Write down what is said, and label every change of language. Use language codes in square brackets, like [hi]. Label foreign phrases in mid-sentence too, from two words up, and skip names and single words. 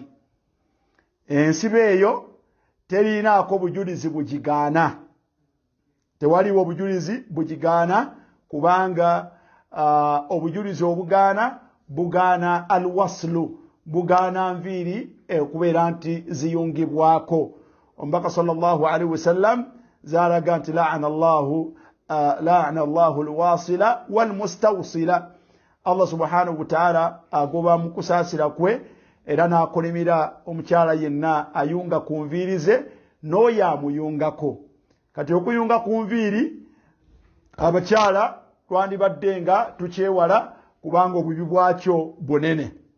[lg] Ensiba eyo terinaako bujulizi bugigaana. Tewaliwo obujulizi bugigaana kubanga obujulizi obugaana bugaana alwaslu, bugaana nviiri okubeera nti ziyungibwako. Omubaka [ar] صلى الله عليه وسلم [lg] zalaga nti [ar] لعن الله الواصلة والمستوصلة. الله سبحانه وتعالى [lg] agoba mu kusaasira kwe era n'akolimira omukyala yenna ayunga ku nviiri ze n'oyo amuyungako. Kati okuyunga ku nviiri abakyala twandibadde nga tukyewala kubanga obubi bwakyo bunene.